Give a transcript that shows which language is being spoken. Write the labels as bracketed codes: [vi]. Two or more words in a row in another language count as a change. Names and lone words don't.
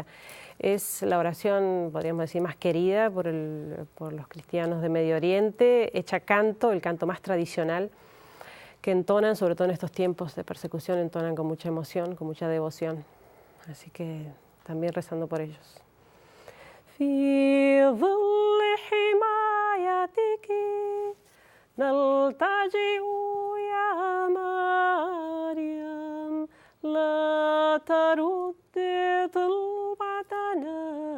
[es] Es la oración, podríamos decir, más querida por los cristianos de Medio Oriente, hecha canto, el canto más tradicional, que entonan, sobre todo en estos tiempos de persecución, entonan con mucha emoción, con mucha devoción. Así que también rezando por ellos. [ar] في ظل حمايتك نلتجئ يا مريم لا ترد طلبتنا